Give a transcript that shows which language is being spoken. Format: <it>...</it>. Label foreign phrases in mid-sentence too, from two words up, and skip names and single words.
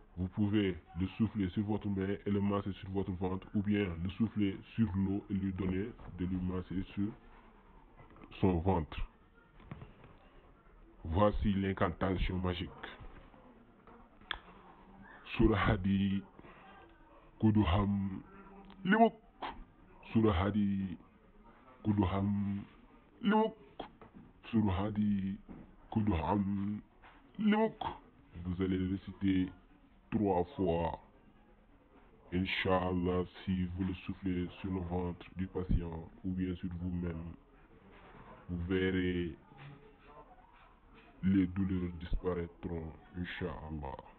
<fr>pouvez le souffler sur votre main et le masser sur votre ventre, ou bien le souffler sur l'eau et lui donner de lui masser sur son ventre. Voici l'incantation magique. Surahadi Kuduham Limuk. Surahadi Kuduham Limuk. Surahadi Kuduham Limuk. Vous allez le réciter 3 fois. Inch'Allah, si vous le soufflez sur le ventre du patient ou bien sur vous-même, vous verrez les douleurs disparaîtront, Inch'Allah.</fr>